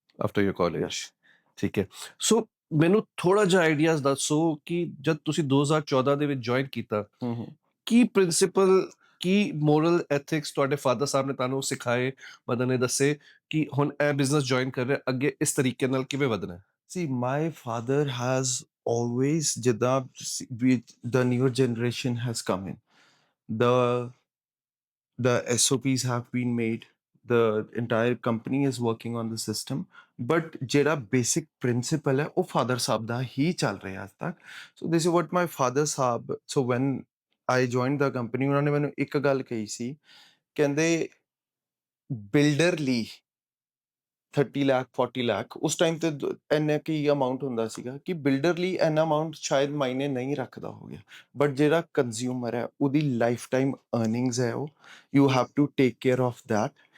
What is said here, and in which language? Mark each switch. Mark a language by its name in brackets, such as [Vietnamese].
[English] after your college, [Punjabi] ਠੀਕ ਹੈ। ਸੋ ਮੈਨੂੰ ਥੋੜਾ ਜਿਹਾ ਆਈਡੀਆਜ਼ ਦੱਸੋ ਕਿ ਜਦ ਤੁਸੀਂ 2014 ਦੇ ਵਿੱਚ ਜੁਆਇਨ ਕੀਤਾ, ਕੀ ਪ੍ਰਿੰਸੀਪਲ, ਕੀ ਮੋਰਲ ਐਥਿਕਸ ਤੁਹਾਡੇ ਫਾਦਰ ਸਾਹਿਬ ਨੇ ਤੁਹਾਨੂੰ ਸਿਖਾਏ, ਮਦਰ ਨੇ ਦੱਸੇ ਕਿ ਹੁਣ ਇਹ ਬਿਜ਼ਨਸ ਜੁਆਇਨ ਕਰ ਰਿਹਾ, ਅੱਗੇ ਇਸ ਤਰੀਕੇ ਨਾਲ ਕਿਵੇਂ ਵਧਣਾ ਹੈ? [English] See, my father has always, ਜਿੱਦਾਂ the newer generation has come in, the SOPs have been made, the entire company is working on the system, but ਜਿਹੜਾ basic principle ਹੈ ਉਹ father [Punjabi] ਸਾਹਿਬ ਦਾ ਹੀ ਚੱਲ ਰਿਹਾ ਅੱਜ ਤੱਕ. [English] So this is what my father [Punjabi] Sahib, [English] so when I joined the company [Punjabi] ਉਹਨਾਂ ਨੇ ਮੈਨੂੰ ਇੱਕ ਗੱਲ ਕਹੀ ਸੀ, ਕਹਿੰਦੇ ਬਿਲਡਰ ਲਈ 30 ਲੱਖ 40 ਲੱਖ ਉਸ ਟਾਈਮ ਤੇ ਇੰਨਾ ਕੀ ਅਮਾਉਂਟ ਹੁੰਦਾ ਸੀਗਾ ਕਿ ਬਿਲਡਰ ਲਈ ਇੰਨਾ ਅਮਾਉਂਟ ਸ਼ਾਇਦ ਮਾਇਨੇ ਨਹੀਂ ਰੱਖਦਾ ਹੋ ਗਿਆ, ਬਟ ਜਿਹੜਾ ਕੰਜ਼ਿਊਮਰ ਹੈ ਉਹਦੀ ਲਾਈਫ ਟਾਈਮ ਅਰਨਿੰਗਸ ਹੈ ਉਹ [English] You have to take care of that.